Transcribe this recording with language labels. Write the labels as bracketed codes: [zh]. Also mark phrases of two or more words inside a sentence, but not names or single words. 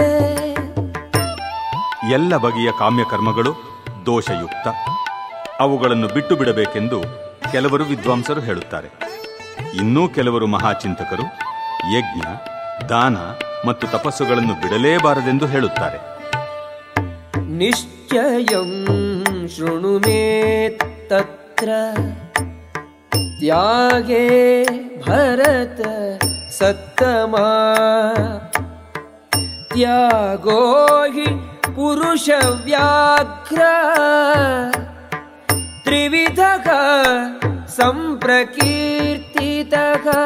[kn] ಎಲ್ಲ ಬಗೆಯ ಕಾಮ್ಯಕರ್ಮಗಳು ದೋಷಯುಕ್ತ, ಅವುಗಳನ್ನು ಬಿಟ್ಟು ಬಿಡಬೇಕೆಂದು ಕೆಲವರು ವಿದ್ವಾಂಸರು ಹೇಳುತ್ತಾರೆ. ಇನ್ನೂ ಕೆಲವರು ಮಹಾಚಿಂತಕರು ಯಜ್ಞ, ದಾನ ಮತ್ತು ತಪಸ್ಸುಗಳನ್ನು ಬಿಡಲೇಬಾರದೆಂದು ಹೇಳುತ್ತಾರೆ. [sa] ನಿಶ್ಚಯಂ ಶೃಣು ಮೇ ತತ್ರ ತ್ಯಾಗೇ ಭರತ ಸತ್ತಮಾ ತ್ಯಾಗೋ ಹಿ ಪುರುಷ ವ್ಯಾಘ್ರ ತ್ರಿವಿಧಃ ಸಂಪ್ರಕೀರ್ತಿತಃ.